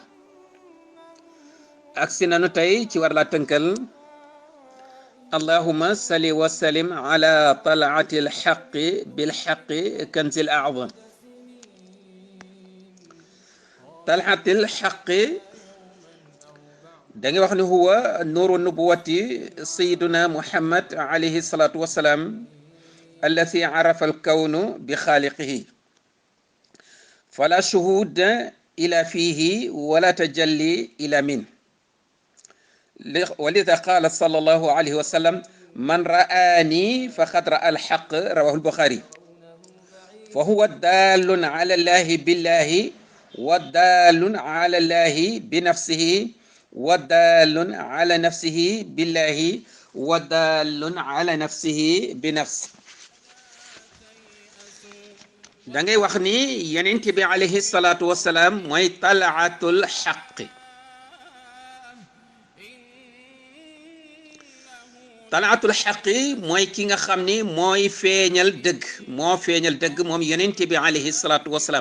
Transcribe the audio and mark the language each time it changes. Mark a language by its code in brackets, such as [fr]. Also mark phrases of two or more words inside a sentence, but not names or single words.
[wo] ak si nanu tey ci war laa tënkal [ar] اللهم صل وسلم على طلعة الحق بالحق كنز الأعظم. طلعة الحق [wo] da nga wax ni [ar] هو نور النبوة سيدنا محمد عليه الصلاة والسلام الذي عرف الكون بخالقه فلا شهود إلى فيه ولا تجلي إلى منه. ولذا قال صلى الله عليه وسلم من رآني فقد رأى الحق، رواه البخاري. فهو دال على الله بالله ودال على الله بنفسه ودال على نفسه بالله ودال على نفسه بنفسه. [wo] da ngay wax ni yonent bi [ar] عليه الصلاة والسلام [wo] mooy [ar] طلعة الحق. طلعة الحق [wo] mooy ki nga xam ni mooy feeñal dëgg, moo feeñal dëgg moom yonent bi [ar] عليه الصلاة والسلام.